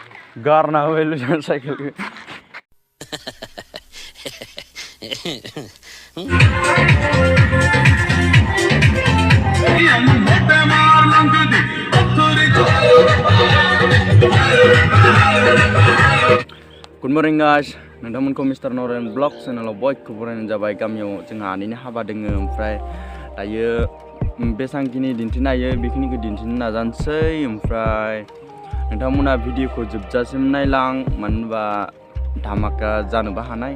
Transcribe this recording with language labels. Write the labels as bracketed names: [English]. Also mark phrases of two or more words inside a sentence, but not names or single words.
[Bodo] गारना होबाय लोगो साइकेलखौ [English] Good morning guys, [Bodo] नोंथांमोनखौ मिस्टार नरेन [English] blog channel [Bodo] बयखौबो बरायनाय जाबाय। गामियाव जोंहा आनैनि हाबा दोङो, ओमफ्राय दायो बेसांखिनि दिन्थिनो हायो बेखिनिखौ दिन्थिनो नाजानोसै। ओमफ्राय नोंथांमोना भिडिअखौ जोबजासिम नायलां, मानो होनबा धामाका जानोबो हानाय।